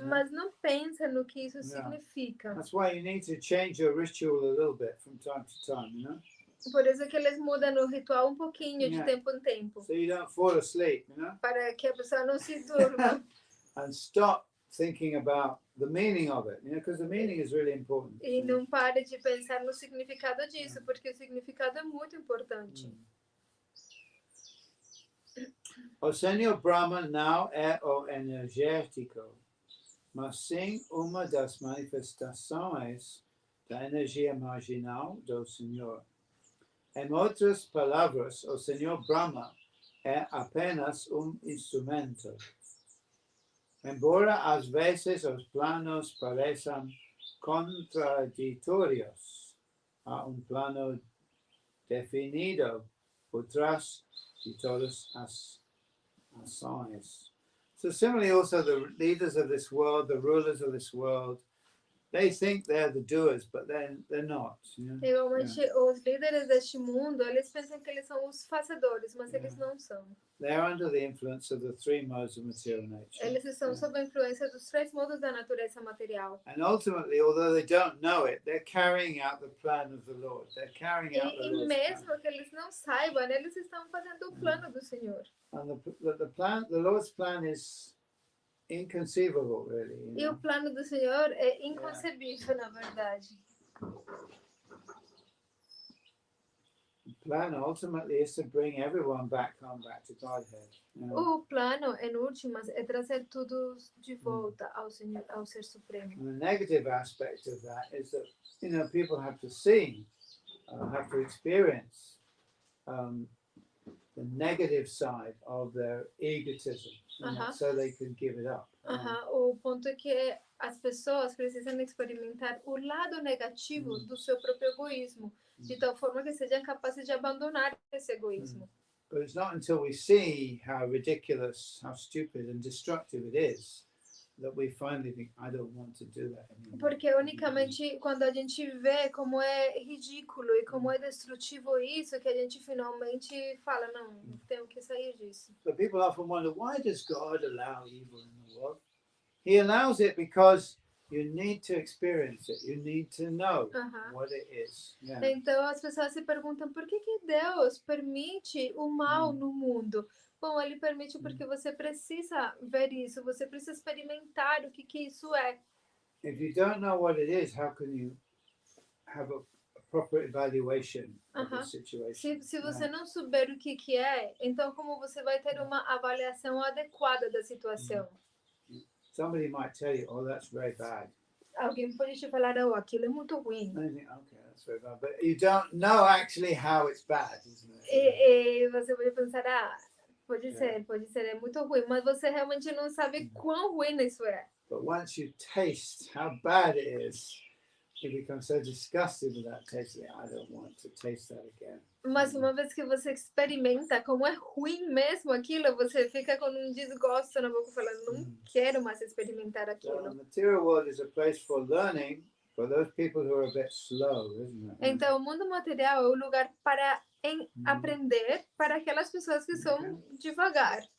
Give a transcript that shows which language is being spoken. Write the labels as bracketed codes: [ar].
[pt] mas não pensam no que isso significa. [en] That's why you need to change your ritual a little bit from time to time, you know? [pt] Por isso que eles mudam o ritual um pouquinho de tempo em tempo. [en] So you don't fall asleep, you know? [pt] Para que a pessoa não se durma. [en] And stop thinking about the meaning of it, you know, because the meaning is really important. [pt] E não pare de pensar no significado disso, porque o significado é muito importante. O Senhor Brahma não é o energético, mas sim uma das manifestações da energia marginal do Senhor. Em outras palavras, o Senhor Brahma é apenas instrumento. Embora às vezes os planos pareçam contraditórios, há plano definido por trás de todas as ações. [en] So similarly also the leaders of this world, the rulers of this world, they think they're the doers, but they're not. You know? [pt] Igualmente, os líderes deste mundo, eles pensam que eles são os fazedores, mas eles não são. [en] They're under the influence of the three modes of material nature. [pt] Eles estão sob a influência dos três modos da natureza material. [en] And ultimately, although they don't know it, they're carrying out the plan of the Lord. They're carrying out the Lord's [pt] mesmo [en] plan. [pt] que eles não saibam, eles estão fazendo o plano do Senhor. [en] And the Lord's plan is inconceivable, really. You know? [pt] E o plano do Senhor é inconcebível, na verdade. [en] The plan ultimately is to bring everyone back to Godhead. You know? [pt] O plano, em últimas, é trazer tudo de volta ao Senhor, ao Ser Supremo. [en] And the negative aspect of that is that, you know, people have to see, have to experience the negative side of their egotism, so they can give it up. [pt] O ponto é que as pessoas precisam experimentar o lado negativo do seu próprio egoísmo, de tal forma que sejam capazes de abandonar esse egoísmo. [en] But it's not until we see how ridiculous, how stupid and destructive it is that we finally think, I don't want to do that anymore. [pt] Porque unicamente quando a gente vê como é ridículo e como é destrutivo isso, que a gente finalmente fala, não tenho que sair disso. [en] So people often wonder, why does God allow evil in the world? he allows it because you need to experience it. You need to know what it is. Yeah. [pt] Então as pessoas se perguntam por que Deus permite o mal no mundo? Bom, ele permite porque você precisa ver isso, você precisa experimentar o que isso é. [en] If you don't know what it is, how can you have a proper evaluation of the situation? [pt] Se você não souber o que é, então como você vai ter uma avaliação adequada da situação? [en] Somebody might tell you, "Oh, that's very bad." [pt] Alguém pode te falar, oh, aquilo é muito ruim. [en] And you think, "Okay, that's very bad," but you don't know actually how it's bad, isn't it? [pt] E você pode pensar, pode ser, é muito ruim, mas você realmente não sabe quão ruim isso é. [en] But once you taste how bad it is, you become so disgusted with that taste. I don't want to taste that again. [pt] Mas uma vez que você experimenta como é ruim mesmo aquilo, você fica com um desgosto na boca, falando, não quero mais experimentar [en] So [pt] aquilo. [en] the material world is a place for learning for those people who are a bit slow, isn't it? [pt] Então, o mundo material é o lugar para aprender para aquelas pessoas que são devagar.